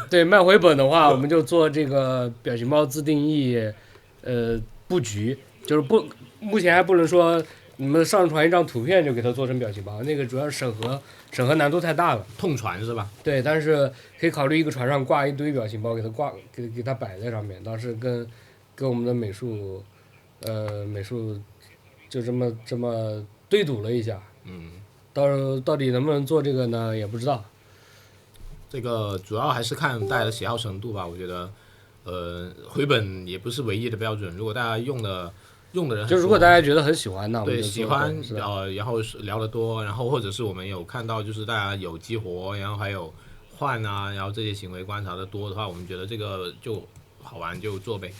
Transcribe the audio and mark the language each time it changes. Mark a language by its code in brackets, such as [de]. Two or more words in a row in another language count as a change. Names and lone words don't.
[zh] 對，賣回本的話，我們就做這個表情包自定義，布局，就是目前還不能說你們上傳一張圖片就給它做成表情包，那個主要是審核難度太大了。痛傳是吧？對，但是可以考慮一個船上掛一堆表情包，給它擺在上面，當時跟我們的美術就這麼對賭了一下，到底能不能做這個呢？也不知道。這個主要還是看大家的喜好程度吧。我覺得，回本也不是唯一的標準。如果大家用的人，就如果大家覺得很喜歡，那我們就對喜歡然後聊得多，然後或者是我們有看到就是大家有激活，然後還有換啊，然後這些行為觀察的多的話，我們覺得這個就好玩就做唄。